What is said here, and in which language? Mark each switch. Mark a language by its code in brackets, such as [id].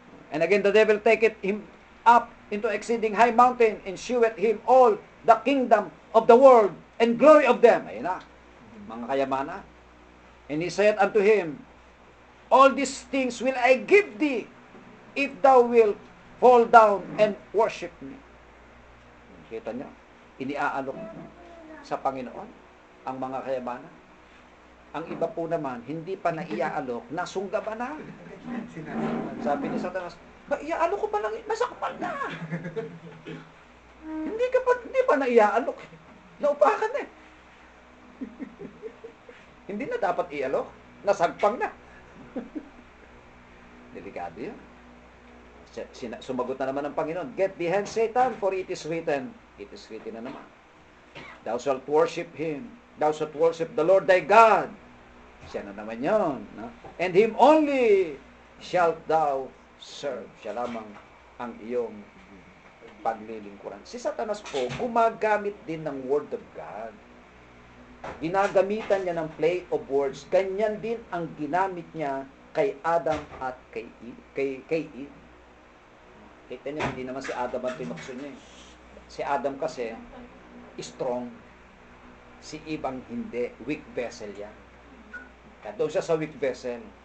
[en] And again, the devil taketh him up into exceeding high mountain and sheweth him all the kingdom of the world and glory of them. [tl] Ayun na, mga kayamanan. [en] And he said unto him, all these things will I give thee if thou wilt fall down and worship me. [tl] Kita niyo, iniaalok sa Panginoon ang mga kayamanan. Ang iba po naman, hindi pa naiaalok, nasunggaban na. Sabi ni Satanas, ba, iaalok ko pa lang, masakpan na. Hindi pa naiaalok. Naupakan na. Hindi na dapat ialok, nasagpang na. Delikado yun. Sumagot na naman ng Panginoon, [en] get behind Satan, for it is written. It is written [tl] na naman. [en] Thou shalt worship Him. Thou shalt worship the Lord thy God. [tl] Siya na naman yun. [en] No? And Him only shalt thou serve. [tl] Siya lamang ang iyong paglilingkuran. Si Satanas po, gumagamit din ng Word of God. Ginagamitan niya ng play of words. Ganyan din ang ginamit niya kay Adam at kay Eve. Kita niyo, hindi naman si Adam ang tinukso niya. Si Adam kasi, strong. Si Eve ang hindi. Weak vessel yan. Kaya doon siya sa weak vessel.